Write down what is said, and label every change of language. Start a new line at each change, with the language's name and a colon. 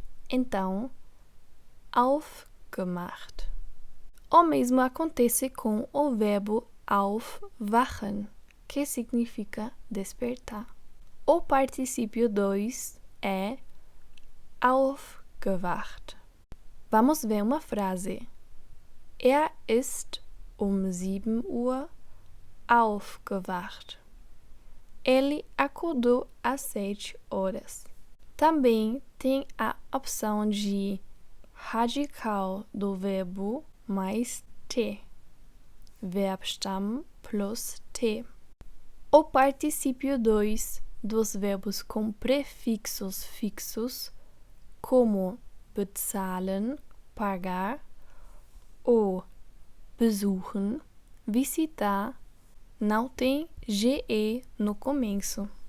Portuguese: Então, aufgemacht. O mesmo acontece com o verbo aufwachen, que significa despertar. O particípio 2 é aufgewacht. Vamos ver uma frase.
German: Er ist um 7 Uhr aufgewacht.
Portuguese: Ele acordou às 7 horas. Também tem a opção de radical do verbo mais T. Verbstamm plus T. O particípio 2 dos verbos com prefixos fixos, como bezahlen, pagar, ou besuchen, visitar, não tem GE no começo.